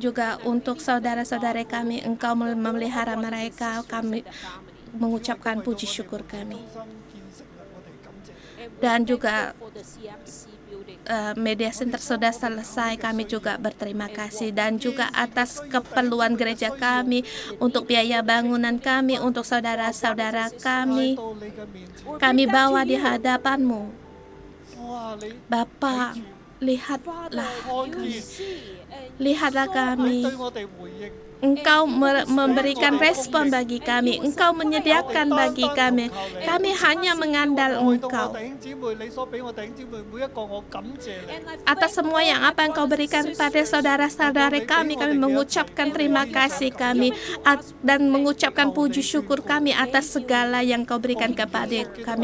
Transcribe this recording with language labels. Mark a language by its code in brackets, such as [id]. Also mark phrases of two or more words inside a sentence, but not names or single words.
[id] juga untuk saudara-saudara kami, Engkau memelihara mereka, kami mengucapkan puji syukur kami. [yue] 終生建成啦，我哋感謝你。 [id] Dan juga [en] media center [id] sudah selesai, kami juga berterima kasih, dan juga atas keperluan gereja kami, untuk biaya bangunan kami, untuk saudara-saudara [yue] 帶 [id] kami, [yue] 到你嘅面前， [id] kami bawa di hadapan-Mu. [yue] 哇！你 [id] Bapa, [yue] 睇住 [id] lihatlah, [yue] 看見， [id] lihatlah [yue] 你 [id] kami, [yue] 對我哋回應， [id] Engkau memberikan respon bagi kami, Engkau menyediakan bagi kami. Kami hanya mengandal Engkau. Atas semua yang apa Engkau berikan pada saudara-saudara kami mengucapkan terima kasih kami dan mengucapkan puji syukur kami atas segala yang Engkau berikan kepada kami.